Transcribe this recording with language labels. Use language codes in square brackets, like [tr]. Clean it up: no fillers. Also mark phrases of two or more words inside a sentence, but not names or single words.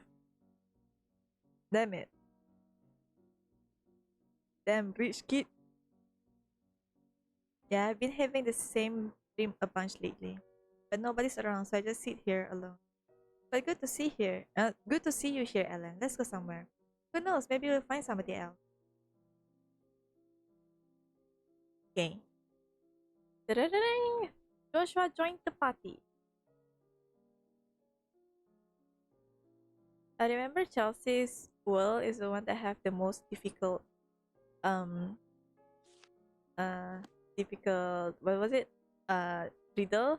[en] Damn it. Damn rich kid. Yeah, I've been having the same dream a bunch lately, but nobody's around, so I just sit here alone. But good to see here. Good to see you here, Ellen. Let's go somewhere. Who knows? Maybe we'll find somebody else. Okay. Da-da-da-ding! Joshua joined the party. I remember Chelsea's world is the one that have the most difficult um what was it? Riddle.